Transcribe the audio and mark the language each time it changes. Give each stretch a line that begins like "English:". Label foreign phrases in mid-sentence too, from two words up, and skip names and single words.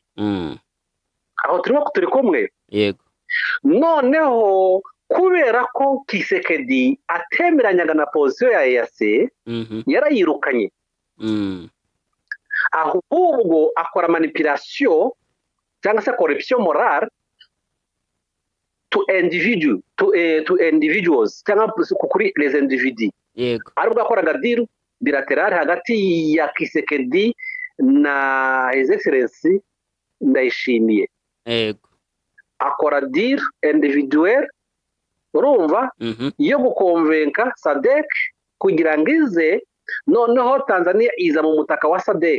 Kinyarwanda: Aho turi kumwe yego. Noneho kubera ko Kisekedi atemeranyaga na position ya EAC yarayirukanye, ahubwo akora manipulation cyangwa se
French: corruption morale
English: to individuals
Kinyarwanda: cyangwa kuri
French: les individus.
Kinyarwanda: Yego. Aribwo akoraga deal bilateral hagati ya Kisekedi na
English: His Excellency
Kinyarwanda: Ndayishimiye. Yego. Akora deal individuel urumva yo gukonvenka SADC kugira ngo ize, noneho Tanzania iza mu mutaka wa SADC.